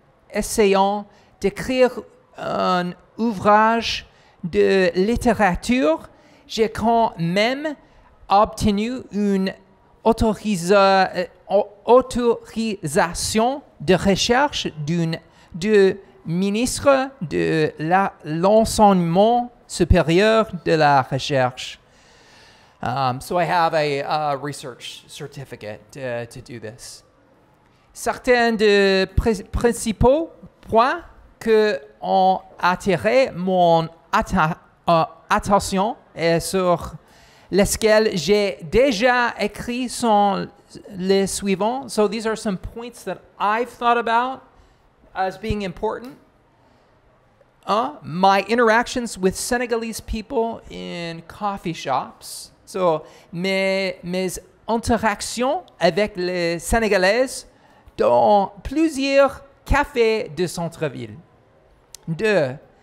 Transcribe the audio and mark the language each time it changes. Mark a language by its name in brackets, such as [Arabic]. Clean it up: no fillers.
[French] essayant d'écrire un ouvrage de littérature, j'ai quand même obtenu une autorisation de recherche du ministre de l'enseignement supérieur de la recherche. [English] So I have a research certificate to do this. [French] Certains des principaux points qui ont attiré mon attention et sur lesquels j'ai déjà écrit sont les suivants. [English] So these are some points that I've thought about as being important. My interactions with Senegalese people in coffee shops. [French] So, mes interactions avec les Sénégalaises dans plusieurs cafés de centre-ville. 2.